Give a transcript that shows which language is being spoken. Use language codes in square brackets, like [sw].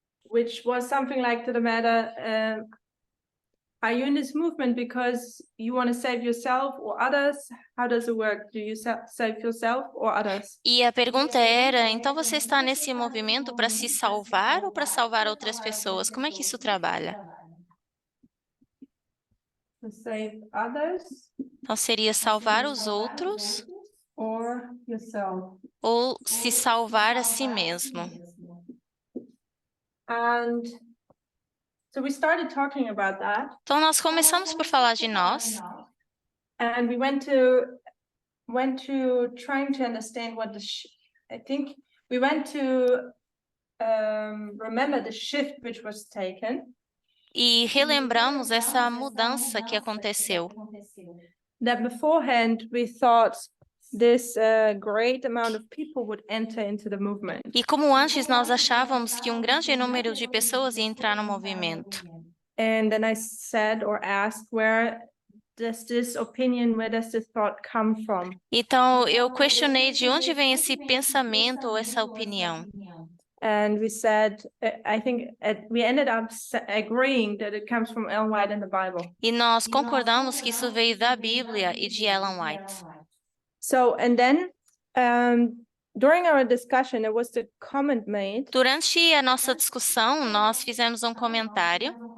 [en] Which was something like to the matter, are you in this movement because you want to save yourself or others? How does it work? Do you save yourself or others? [pt] E a pergunta era, então você está nesse movimento para se salvar ou para salvar outras pessoas? Como é que isso trabalha? [en] To save others [pt] Então seria salvar os outros [en] or yourself? [pt] ou se salvar a si mesmo. [en] And so we started talking about that. [pt] Então nós começamos por falar de nós [en] And we went to trying to understand what I think we went to remember the shift which was taken. [pt] e relembramos essa mudança que aconteceu. [en] That beforehand we thought this great amount of people would enter into the movement. [pt] E como antes nós achávamos que um grande número de pessoas ia entrar no movimento. [en] And then I said or asked, where does this thought come from? [pt] Então eu questionei de onde vem esse pensamento ou essa opinião. [en] And we said, I think we ended up agreeing that it comes from Ellen White in the Bible. [pt] E nós concordamos que isso veio da Bíblia e de Ellen White. [en] So, and then during our discussion, there was the comment made. [pt] Durante a nossa discussão, nós fizemos um comentário.